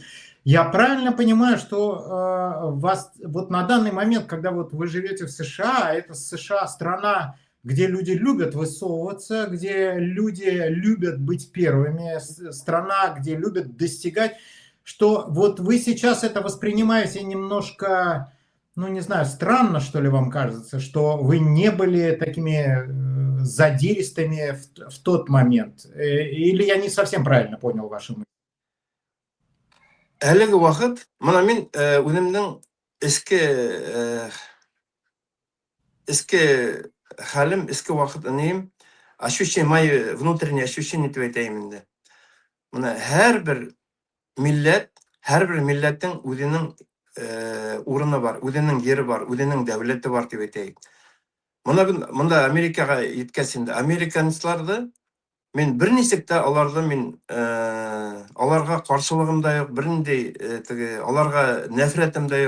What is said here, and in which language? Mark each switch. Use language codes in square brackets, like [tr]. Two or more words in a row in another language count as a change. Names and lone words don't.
[ru] Я правильно понимаю, что вас вот на данный момент, когда вот вы живете в США, это США страна, где люди любят высовываться, где люди любят быть первыми, страна, где любят достигать, что вот вы сейчас это воспринимаете немножко, ну не знаю, странно, что ли, вам кажется, что вы не были такими задиристыми в тот момент? Или я не совсем правильно понял вашу мысль? [tt] Әлеге вакыт, мына мин үземнең эске э, эске хәлем, эске вакыт нем, [ru] ощущение, мои внутренние ощущения [tt] дип әйтәйем инде. Мына һәрбер милләт, һәрбер милләттең үзенең урыны бар, үзенең йере бар, үзенең дәүләте бар дип әйтәйек. Монда Америкага йиткәч инде, американецларны мен берничек тә аларны мин аларга каршылыгым да юк, бернинди теге аларга нәфрәтем дә юк.